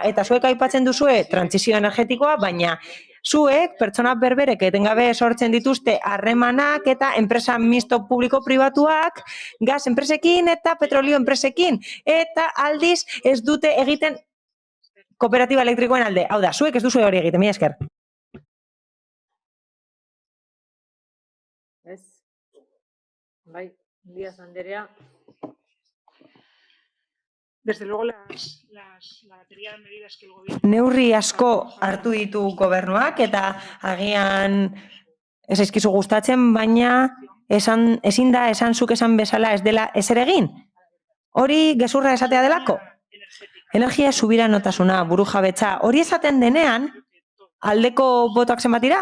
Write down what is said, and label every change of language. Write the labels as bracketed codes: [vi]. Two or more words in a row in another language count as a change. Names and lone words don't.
[eu] Eta zuek aipatzen duzue trantsizio energetikoa, baina zuek pertsona berberek etengabe sortzen dituzte harremanak eta enpresa misto publiko-pribatuak gas enpresekin eta petrolio enpresekin. Eta aldiz ez dute egiten kooperatiba elektrikoen alde. Hau da, zuek ez duzu hori egiten, mila esker. Ez? Bai, Díaz Anderea. [es] Desde luego, la batería de medidas que el gobierno... [eu] Neurri asko hartu ditu gobernuak eta agian ez eskizu gustatzen, baina ezin da esan zuk esan bezala ez dela ezer egin. Hori gezurra esatea delako. Energia subiranotasuna, burujabetza, hori esaten denean, aldeko botoak zenbat dira?